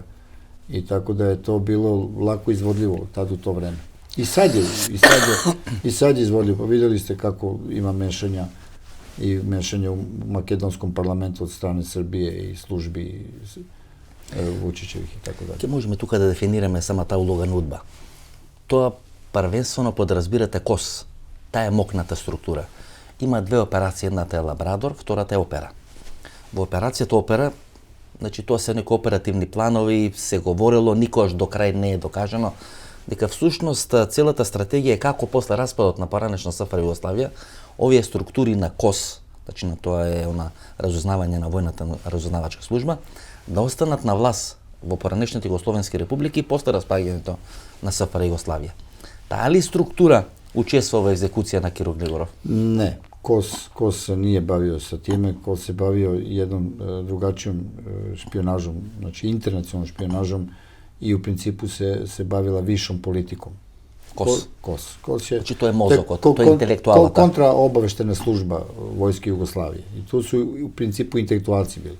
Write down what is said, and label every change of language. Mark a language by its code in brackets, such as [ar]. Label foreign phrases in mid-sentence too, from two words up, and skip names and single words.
[sr] I tako da je to bilo lako izvodljivo tad u to vreme. I sad je izvodljivo. Vidjeli ste kako ima mešanja u makedonskom parlamentu od strane Srbije i službi Vučićevih i tako dalje. [mk] Možemo тука да дефинираме сама таа улога на удба. Тоа првенствено подразбирате КОС. Таа е мокната структура. Има две операции, едната е Лабрадор, втората е Опера. Во операцијата Опера, значи тоа се некои оперативни планови, се говорело, никогаш до крај не е докажано, дека всушност целата стратегија е како после распадот на поранешна СФР Југославија, овие структури на КОС, значи на тоа е она разузнавање на војната разузнавачка служба, да останат на власт во поранешните југословенски републики после распаѓањето на СФР Југославија. Таа ли структура учествува во екзекуција на Киро Глигоров? Не, [sr] KOS se nije bavio sa time, KOS se bavio jednom drugačijom špionažom, znači internacionalnom špionažom i u principu se bavila višom politikom. KOS je... Znači to je mozok, to je intelektualna. Kontraobaveštena služba Vojske Jugoslavije. I tu su u principu intelektualci bili.